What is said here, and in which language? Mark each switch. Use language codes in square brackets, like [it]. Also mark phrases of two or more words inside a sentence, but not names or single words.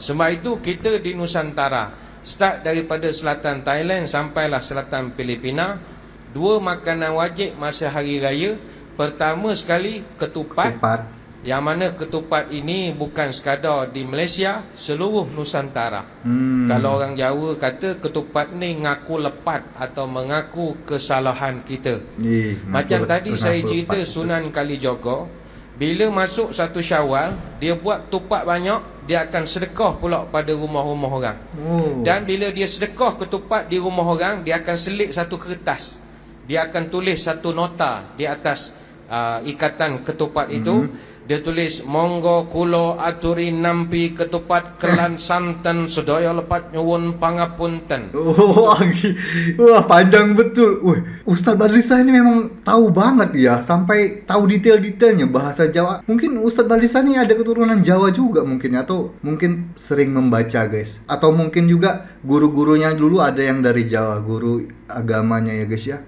[ms] Sebab itu kita di Nusantara, start daripada selatan Thailand sampailah selatan Filipina, 2 makanan wajib masa hari raya. Pertama sekali ketupat. Yang mana ketupat ini bukan sekadar di Malaysia, seluruh Nusantara. Kalau orang Jawa kata ketupat ni [jv] ngaku lepat [ms] atau mengaku kesalahan kita. Macam tadi saya cerita Sunan Kalijaga, bila masuk 1 Syawal, dia buat ketupat banyak, dia akan sedekah pula pada rumah-rumah orang. Dan bila dia sedekah ketupat di rumah orang, dia akan selit satu kertas. Dia akan tulis satu nota di atas ikatan ketupat itu. Dia tulis, [jv] monggo kulo aturi nampi ketupat kelan santen sedaya lepat nyuwun pangapunten. Wah, [ms] panjang betul. [id] Ustaz Badlisa ini memang tahu banget ya, sampai tahu detail-detailnya bahasa Jawa. Mungkin Ustaz Badlisa ini ada keturunan Jawa juga mungkin, atau mungkin sering membaca guys. Atau mungkin juga guru-gurunya dulu ada yang dari Jawa, guru agamanya ya guys ya.